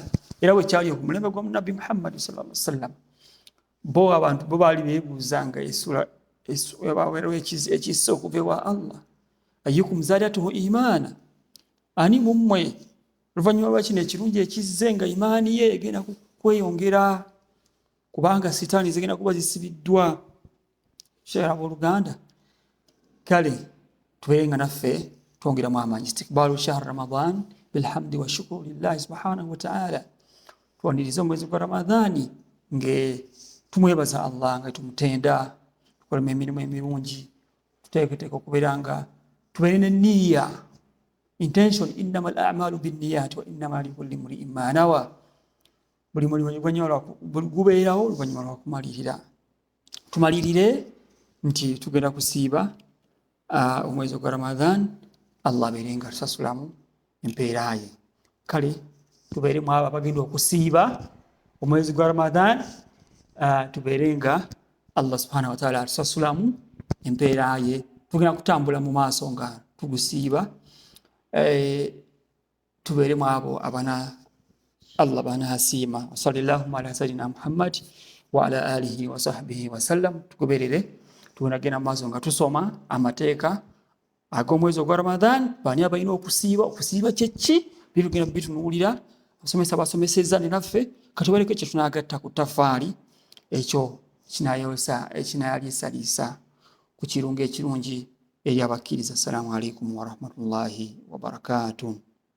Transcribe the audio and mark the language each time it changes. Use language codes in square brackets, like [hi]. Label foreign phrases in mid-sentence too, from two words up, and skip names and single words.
[lg] Era bwe kyali okumulembe gwa Nabi Muhammad [ar] صلى الله عليه وسلم, [lg] bo abantu bo baali beebuuzanga wabeerawo ekissa okuva ewa Allah, [ar] أيكم زادته إيمانا, [lg] ani mummwe oluvannyuma lwa kino ekirungi ekizze nga imaani ye egenda kweyongera, kubanga sitaani zigenda kuba zisibiddwa. Shera abooluganda, kale tubeere nga naffe twongeramu amaanyi. [ar] استقبال شهر رمضان بالحمد والشكر لله سبحانه وتعالى, [lg] twaniriza omwezi gwa Ramadhani nge tumwebaza Allah, nga tumutenda, tukolemu emirimu emirungi, tuteeketeeka okubeera nga tubeere n'enniya, intention, [ar] إنما الأعمال بالنيات وإنما لكل امرئ ما نوى. [lg] Buli mulimu gubeerawo oluvannyuma lwa kumalirira. Tumalirire nti tugenda kusiiba omwezi gwa Ramadhan, Allah abeere nga tusasulamu empeera ye. Kale tubeere mu abo abagenda okusiiba omwezi gwa Ramadhan, tubeere nga Allah [ar] سبحانه وتعالى [lg] atusasulamu empeera ye, tugenda kutambula mu maaso nga tugusiiba. Tubeere mu abo Allah banasiima. [ar] صلى الله على سيدنا محمد وعلى آله وصحبه وسلم. [lg] Tugoberere tunagenda maaso nga tusoma amateeka ag'omwezi ogwa Ramadhan. Bani abalina okusiiba kyeki bitugenda bitunuulira, abasomesa basomesezza ne naffe katubaleko kye tunagatta ku tafaali, ekyo kinayaliisaliisa ku kirungo ekirungi eri abakkiriza. [ar] السلام عليكم ورحمة الله وبركاته.